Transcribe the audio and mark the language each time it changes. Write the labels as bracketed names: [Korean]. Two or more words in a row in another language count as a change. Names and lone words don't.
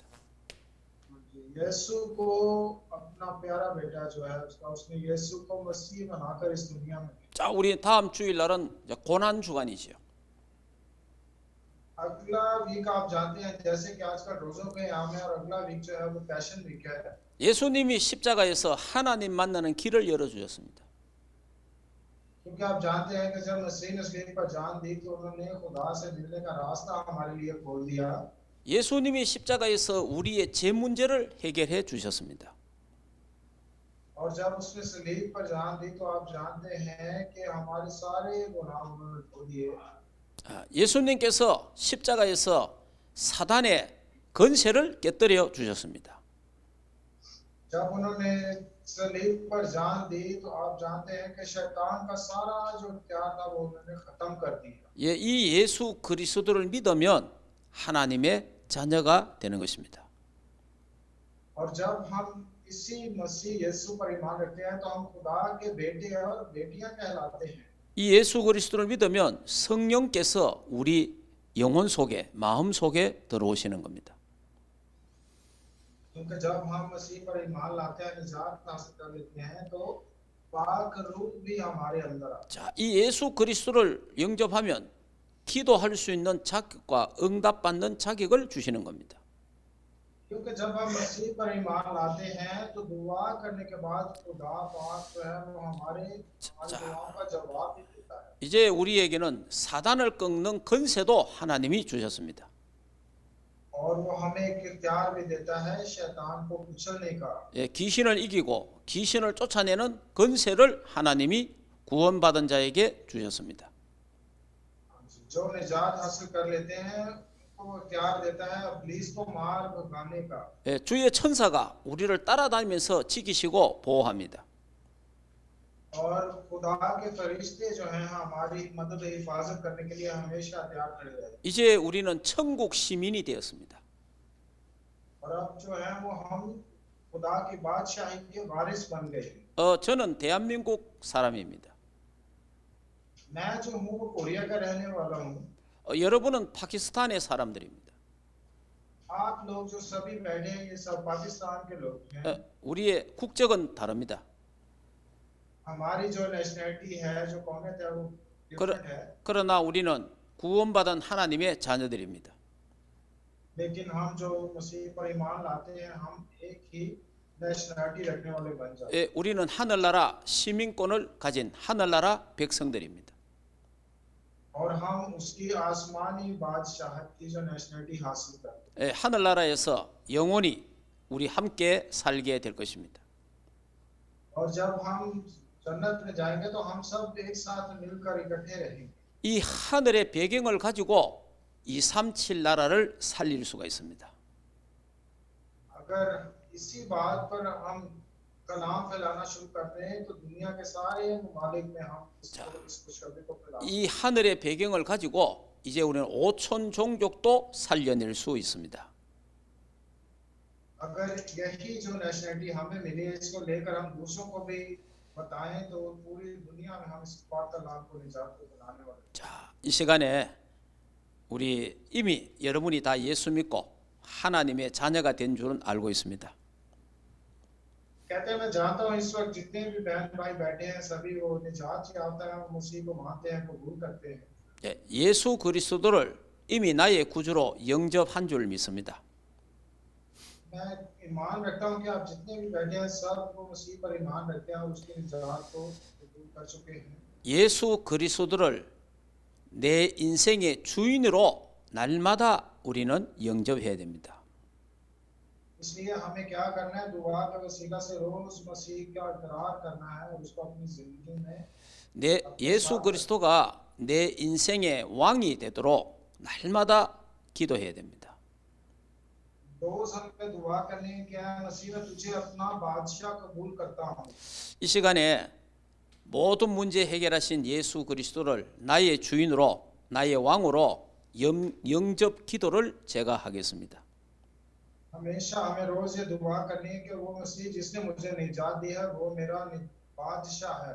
[Urdu] یسوع کو اپنا پیارا بیٹا جو ہے اس نے یسوع کو مسیح بنا کر اس دنیا میں [Korean] 자, 우리 다음 주일날은 고난 주간이지요. [Urdu] اگلا ویک آپ جانتے ہیں جیسے کہ آج کل روزوں کے عام ہے اور اگلا ویک جو ہے وہ [English] passion week [Urdu] है। [Korean] 예수님이 십자가에서 하나님 만나는 길을 열어 주셨습니다. [Urdu] کیونکہ آپ جانتے ہیں کہ جب مسیح نے صلیب پر جان دی تو انہوں نے خدا سے ملنے کا راستہ ہمارے لیے کھول دیا. [Korean] 예수님이 십자가에서 우리의 제 문제를 해결해 주셨습니다. [Urdu] اور جب اس نے صلیب پر جان دی تو آپ جانتے ہیں کہ ہمارے سارے گناہ انہوں نے دھو دیے. [Korean] 예수님께서 십자가에서 사단의 권세를 깨뜨려 주셨습니다. [Urdu] جب انہوں نے صلیب پر جان دی تو آپ جانتے ہیں کہ شیطان کا سارا جو اختیار تھا وہ انہوں نے ختم کر دیا. [Korean] 예, 이 예수 그리스도를 믿으면 하나님의 자녀가 되는 것입니다. [Urdu] اور جب ہم اسی مسیح یسوع پر ایمان رکھتے ہیں تو ہم خدا کے بیٹے اور بیٹیاں کہلاتے ہیں. [Korean] 이 예수 그리스도를 믿으면 성령께서 우리 영혼 속에, 마음 속에 들어오시는 겁니다. [Urdu] کیونکہ جب ہم مسیح پر ایمان لاتے ہیں، نجات حاصل کر لیتے ہیں تو پاک روح بھی ہمارے اندر آتا ہے. [Korean] 자, 이 예수 그리스도를 영접하면 기도할 수 있는 자격과 응답받는 자격을 주시는 겁니다. [Urdu] کیونکہ جب ہم مسیح پر ایمان لاتے ہیں تو دعا کرنے کے بعد خدا پاک جو ہے وہ ہماری دعاؤں کا جواب بھی دیتا ہے. [Korean] 이제 우리에게는 사단을 꺾는 권세도 하나님이 주셨습니다. [Urdu] اور وہ ہمیں ایک اختیار بھی دیتا ہے شیطان کو کچلنے کا. [Korean] 예, 귀신을 이기고 귀신을 쫓아내는 권세를 하나님이 구원받은 자에게 주셨습니다. [Urdu] جو نجات حاصل کر لیتے ہیں ان کو اختیار دیتا ہے ابلیس کو مار بھگانے کا. [Korean] 예, 주의 천사가 우리를 따라다니면서 지키시고 보호합니다. [Urdu] اور خدا کے فرشتے جو ہیں ہماری مدد حفاظت کرنے کے لیے ہمیشہ تیار کھڑے رہتے ہیں. [Korean] 이제 우리는 천국 시민이 되었습니다. [Urdu] اور اب جو ہے وہ ہم خدا کی بادشاہی کے وارث بن گئے. [Korean] 저는 대한민국 사람입니다. [Urdu] میں جو ہوں وہ کوریا کا رہنے والا ہوں. [Korean] 여러분은 파키스탄의 사람들입니다. [Urdu] آپ لوگ جو سبھی بیٹھے ہیں یہ سب پاکستان کے لوگ ہیں. [Korean] 우리의 국적은 다릅니다. [Urdu] ہماری جو نیشنیلٹی ہے جو قومیت ہے وہ ڈفرنٹ ہے. [Korean] 그러나 우리는 구원받은 하나님의 자녀들입니다. [Urdu] لیکن ہم جو مسیح پر ایمان لاتے ہیں ہم ایک ہی نیشنیلٹی رکھنے والے بن جاتے ہیں. [Korean] 우리는 하늘나라 시민권을 가진 하늘나라 백성들입니다. [Urdu] اور ہم اس کی آسمانی بادشاہت کی جو نیشنیلٹی حاصل کرتے ہیں. [Korean] 하늘나라에서 영원히 우리 함께 살게 될 것입니다. [Urdu] اور جب ہم جنت میں جائیں گے تو ہم سب ایک ساتھ مل کر اکٹھے رہیں گے. [Korean] 이 하늘의 배경을 가지고 237 나라를 살릴 수가 있습니다. [Urdu] اگر اسی بات پر ہم کلام پھیلانا شروع کرتے ہیں تو دنیا کے سارے ممالک میں ہم اس خوشخبری کو پھیلا. [Korean] 이 하늘의 배경을 가지고 이제 우리는 5천 종족도 살려낼 수 있습니다. [Urdu] اگر یہی جو نیشنیلٹی ہمیں ملی ہے اس کو لے کر ہم دوسروں کو بھی بتائیں تو پوری دنیا میں ہم اس بات کا لابھ کو نجات کو بنانے والے ہیں. [Korean] 자, 이 시간에 우리 이미 여러분이 다 예수 믿고 하나님의 자녀가 된 줄은 알고 있습니다. [Urdu] کہتے ہیں میں جانتا ہوں اس وقت جتنے بھی بہن بھائی بیٹھے ہیں سبھی وہ نجات یافتہ ہیں، وہ مسیح کو مانتے ہیں، قبول کرتے ہیں. [Korean] 예수 그리스도를 이미 나의 구주로 영접한 줄 믿습니다. [Urdu] میں ایمان رکھتا ہوں کہ آپ جتنے بھی بیٹھے ہیں سب وہ مسیح پر ایمان رکھتے ہیں، اس کی نجات کو قبول کر چکے ہیں. [Korean] 예수 그리스도를 내 인생의 주인으로 날마다 우리는 영접해야 됩니다. [Urdu] اس لیے ہمیں کیا کرنا ہے دعا کے وسیلہ سے روز مسیح کا اقرار کرنا ہے اور اس کو اپنی زندگی میں [Korean] 내 예수 그리스도가 내 인생의 왕이 되도록 날마다 기도해야 됩니다. [Urdu] روز ہمیں دعا کرنی ہے کیا مسیح میں تجھے اپنا بادشاہ قبول کرتا ہوں. [Korean] 이 시간에 모든 문제 해결하신 예수 그리스도를 나의 주인으로 나의 왕으로 영접 기도를 제가 하겠습니다. [Urdu] ہمیشہ ہمیں روز یہ دعا کرنی ہے کہ وہ مسیح جس نے مجھے نجات دی ہے وہ میرا بادشاہ ہے.